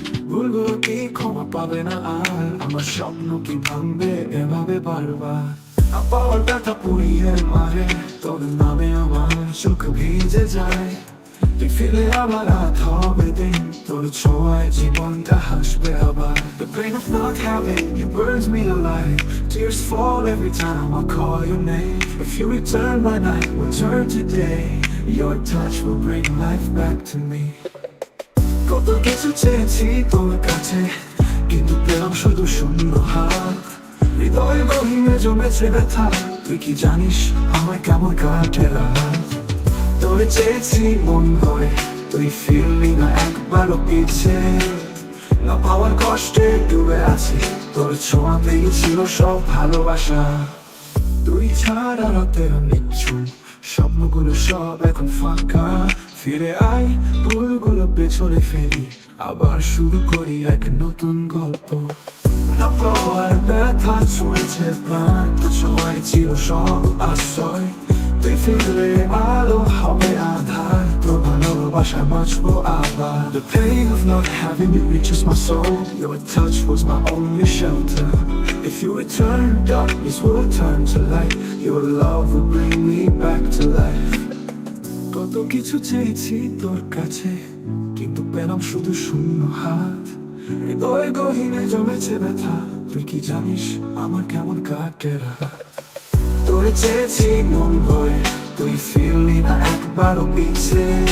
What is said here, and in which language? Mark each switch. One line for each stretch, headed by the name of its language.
Bangla: ভুলগুলো কি ক্ষমা পাবে না আর, আমার স্বপ্ন কি ভাঙবে এভাবে বারবার? না পাওয়ার ব্যথা পুড়িয়ে মারে, তোর নামে আমার চোখ ভিজে যায়। তুই ফিরলে আমার রাত হবে দিন, তোর ছোঁয়ায় জীবনটা হাসবে আবার।
English: The pain of not having you burns me alive. Tears fall every time I call your name. If you return, my night will turn to day. Your touch will bring life back to me.
Bangla: কত কিছু চেয়েছি তোর কাছে, শুধু শূন্য হাত, হৃদয় গহীনে জমেছে ব্যথা। তুই কি জানিস আমার কেমন কাটে রাত? তোরে চেয়েছি মন ভরে, তুই ফিরলি না একবারও পিছে। না পাওয়ার কষ্টে ডুবে আছি, তোর ছোঁয়াতেই ছিল সব ভালোবাসা। তুই ছাড়া রাতের নিচ্ছুম স্বপ্নগুলো সব এখন ফাঁকা। ফিরে আয়, ভুলগুলো পেছনে ফেলি, আবার শুরু করি এক নতুন গল্প। না পাওয়ার ব্যথা ছুঁয়েছে প্রাণ, ছোঁয়ায় ছিল সব আশ্রয়। তুই ফিরলে আলো হবে আধার, তোর ভালোবাসায় বাঁচবো আবার।
English: The pain of not having you reaches my soul, your touch was my only shelter. If you return, darkness will turn to light, your love will bring me back to life.
Bangla: কত কিছু চেয়েছি তোর কাছে, কিন্তু পেলাম শুধু শূন্য হাত। হৃদয় গহীনে জমেছে ব্যথা, তুই কি জানিস আমার কেমন কাটে রাত? তোরে চেয়েছি মন ভরে, তুই ফিরলি না একবারও পিছে।